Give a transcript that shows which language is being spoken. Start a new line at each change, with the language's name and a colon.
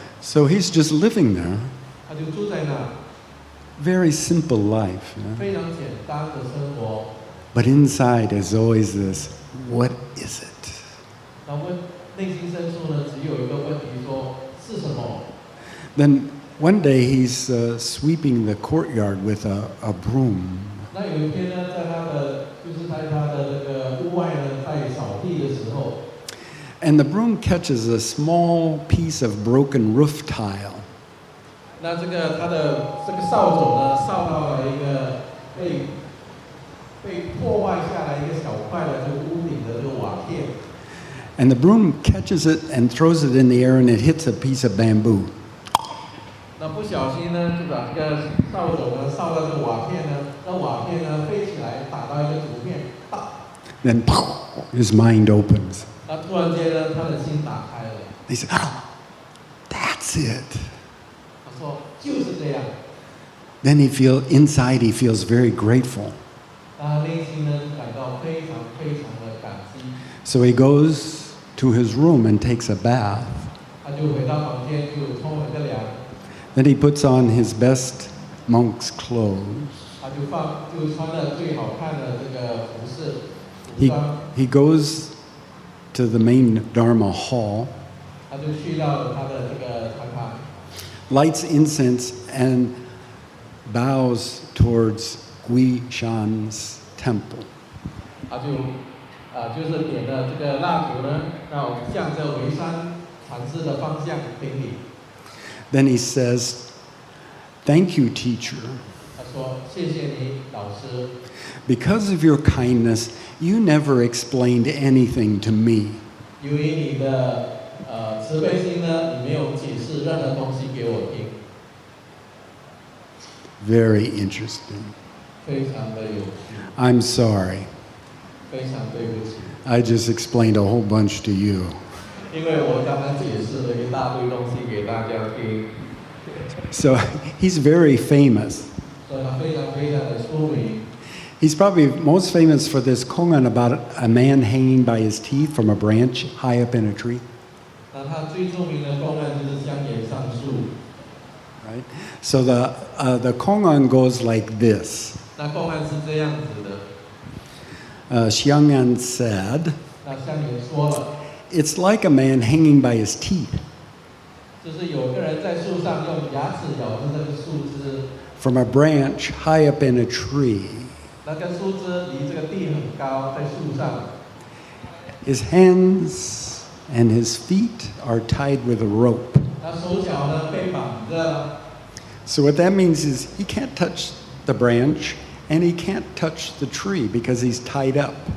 English: So he's just living there.
Chinese: 他就住在那。
English: Very simple life. You know?
Chinese: 非常简单的生活。
English: But inside is always this, what is it?
Chinese: 那内心深处呢，只有一个问题说是什么？
English: Then one day he's sweeping the courtyard with a broom.
Chinese: 那有一天呢，在他的这个屋外呢，在扫地的时候。
English: And the broom catches a small piece of broken roof tile.
Chinese: 那这个他的这个扫帚呢，扫到了一个被破坏下来一个小块的这个屋顶的这个瓦片。
English: And the broom catches it and throws it in the air, and it hits a piece of bamboo.
Chinese: 那不小心呢，就把这个扫帚呢扫到这个瓦片呢，那瓦片呢飞起来打到一个竹片，
English: Then his mind opens.
Chinese: 那突然间呢，他的心打开了。
English: He said, "Oh, that's it."
Chinese: 他说就是这样。
English: Then inside he feels very grateful.
Chinese: 他内心呢感到非常非常的感激。
English: So he goes to his room and takes a bath.
Chinese: 他就回到房间就冲了个凉。
English: Then he puts on his best monk's clothes.
Chinese: 他就穿了最好看的这个服饰。
English: He goes to the main Dharma hall.
Chinese: 他就去到了他的这个坛堂。
English: Lights incense and bows towards Guishan's temple.
Chinese: 他就是点了这个蜡烛呢，要向着维山禅师的方向顶礼。
English: Then he says, "Thank you, teacher.
Chinese: 他说：“谢谢你，老师。
English: Because of your kindness, you never explained anything to me."
Chinese: 由于你的慈悲心呢，你没有解释任何东西给我听。
English: Very interesting.
Chinese: 非常的有趣。
English: I'm sorry.
Chinese: 非常对不起。
English: I just explained a whole bunch to you.
Chinese: 因为我刚刚解释了一大堆东西给大家听。
English: So he's very famous.
Chinese: 所以他非常非常的出名。
English: He's probably most famous for this koan about a man hanging by his teeth from a branch high up in a tree.
Chinese: 那他最著名的公案就是香岩上树。
English: Right? So the koan goes like this.
Chinese: 那公案是这样子的。
English: Xiangyan said,
Chinese: 那香岩说了。
English: "It's like a man hanging by his teeth."
Chinese: 就是有个人在树上用牙齿咬着这个树枝。
English: From a branch high up in a tree.
Chinese: 那个树枝离这个地很高，在树上。
English: His hands and his feet are tied with a rope.
Chinese: 他手脚呢被绑着。
English: So what that means is he can't touch the branch and he can't touch the tree because he's tied up.